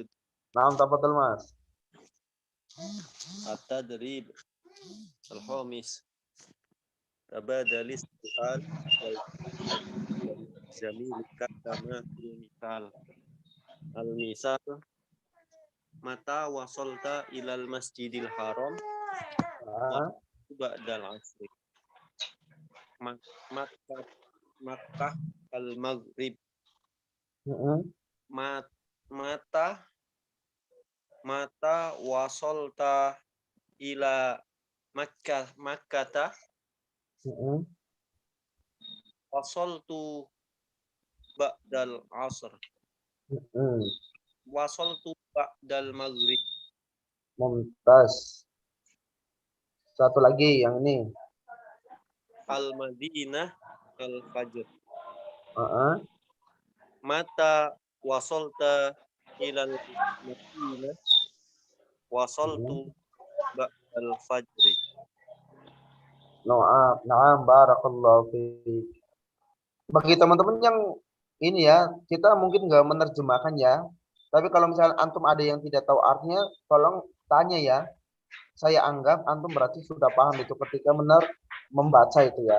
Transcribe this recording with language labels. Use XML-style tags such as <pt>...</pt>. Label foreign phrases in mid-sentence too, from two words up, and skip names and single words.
<ar>نعم، تفضل Mas. التدريب الخامس. تبادل استقال جميل كما في المثال. المثال متى وصلت إلى المسجد الحرام بعد العصر. مكة المغرب. متى وصلت إلى مكة وصلت بعد العصر. وصلت بعد المغرب.</ar> <id>Mumtaz. Satu lagi yang ini.</id> <ar>المدينة الفجر. متى وصلت إلى المدينة وصلت بعد الفجر. نعم، بارك الله فيك.</ar> <id>Bagi teman-teman yang ini ya, kita mungkin nggak menerjemahkan ya. Tapi kalau misalnya antum ada yang tidak tahu artinya, tolong tanya ya. Saya anggap antum berarti sudah paham itu ketika membaca itu ya.</id>